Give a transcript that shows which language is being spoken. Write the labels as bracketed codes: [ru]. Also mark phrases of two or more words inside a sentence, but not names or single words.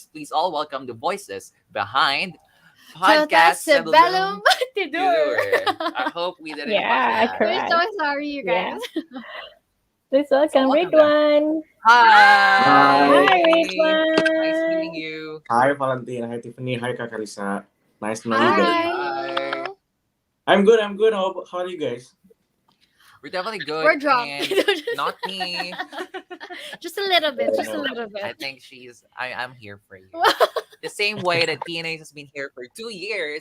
[en] Please all welcome the voices behind Podcast Sebelum Sebelum Tidur. Tidur. I hope we didn't Yeah, butcher that. We're so sorry, you Yeah. guys. Please welcome welcome Ridwan. Hi. Hi, Ridwan. Nice meeting you. Hi, Valentina. Hi, Tiffany. Hi, Kak Karissa. Nice to know you guys. Hi. I'm good. I'm good. How are you guys? We're definitely good. We're drunk. and Not me. Just a little bit. Just a Yeah. little I bit. think I'm here for you. The same way that PNA has been here for 2 years